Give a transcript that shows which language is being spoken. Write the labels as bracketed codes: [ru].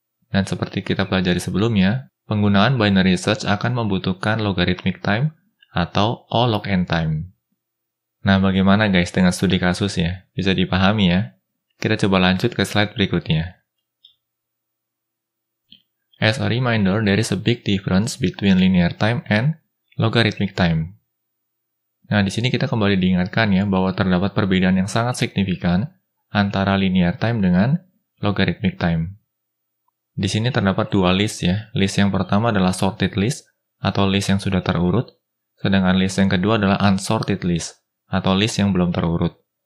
[id] Dan seperti kita pelajari sebelumnya, penggunaan binary search akan membutuhkan logarithmic time atau O log n time. Nah, bagaimana guys dengan studi kasus ya? Bisa dipahami ya? Kita coba lanjut ke slide berikutnya. [en] As a reminder, there is a big difference between linear time and logarithmic time. [id] Nah, di sini kita kembali diingatkan ya bahwa terdapat perbedaan yang sangat signifikan antara linear time dengan logarithmic time. Di sini terdapat dua list ya. List yang pertama adalah sorted list atau list yang sudah terurut, sedangkan list yang kedua adalah unsorted list atau list yang belum terurut.